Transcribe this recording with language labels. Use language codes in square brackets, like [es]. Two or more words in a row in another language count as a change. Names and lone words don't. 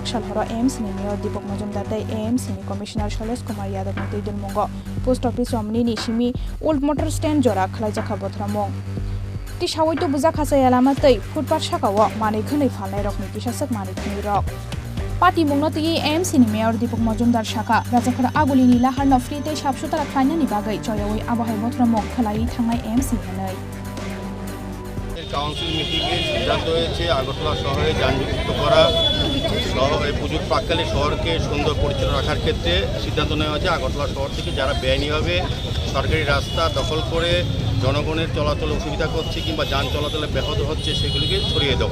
[trp] सालहर एमसी नि मेयर दीपक मजुमदार ते एमसी नि कमिशनार शैलेश कुमार यादव नि दैदेनमंग [en] post office [trp] अमनि निसिमी [en] old motor stand [trp] जरा खलायजाखा बोथ्रमंग ति सावै तो बुजा खासाया लामाते फुटपाथ साकाव माने खनै फानलाय रकनि किसासक माने खनै रक पार्टी मुंगनति एमसी नि मेयर दीपक मजुमदार शाखा राजाखर आगुलिनी लाहारनो फ्रीते साबसुतरा खलायनानि बागै जयवै आबहाय बोथ्रमंग खलायै थांनाय एमसी हनै [bn] কাউন্সিল মিটিংয়ে সিদ্ধান্ত হয়েছে আগরতলা শহরে যানযুক্ত করা শহরে পুজোর প্রাককালে শহরকে সুন্দর পরিচ্ছন্ন রাখার ক্ষেত্রে সিদ্ধান্ত নেওয়া হয়েছে আগরতলা শহর থেকে যারা বেআইনিভাবে সরকারি রাস্তা দখল করে জনগণের চলাচলে অসুবিধা করছে কিংবা যান চলাচলে ব্যাহত হচ্ছে সেগুলিকে সরিয়ে দেওয়া।